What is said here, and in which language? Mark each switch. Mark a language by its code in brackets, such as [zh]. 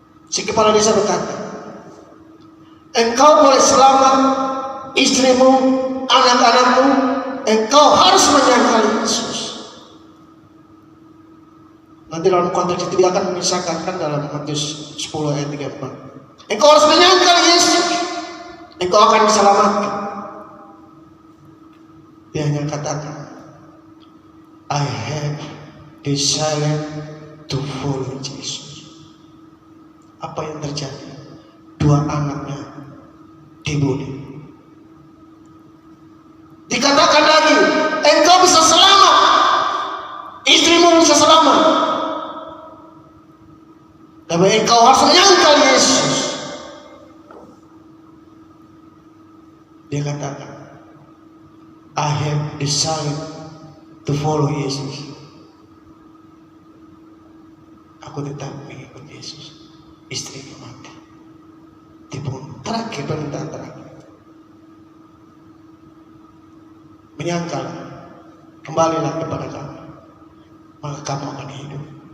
[id] Si kepala desa berkata, engkau boleh selamat, istrimu, anak-anakmu, engkau harus menyangkal Yesus. Nanti dalam konteks itu dia akan memisahkan, kan dalam Matius 10 ayat 34. Engkau harus menyangkal Yesus, engkau akan diselamatkan. Dia hanya katakan, [en] I have decided to follow Jesus. [id] Apa yang terjadi? 2 anaknya dibunuh. Dikatakan lagi, engkau bisa selamat, istrimu bisa selamat, tapi engkau harus menyangkal Yesus. Dia katakan, [en] I have decided to follow Yesus. [id] Aku tetap mengikut Yesus. Istrinya mati, dibunuh. Terakhir, permintaan terakhir, menyangkal, kembalilah kepada kami, maka kamu akan hidup.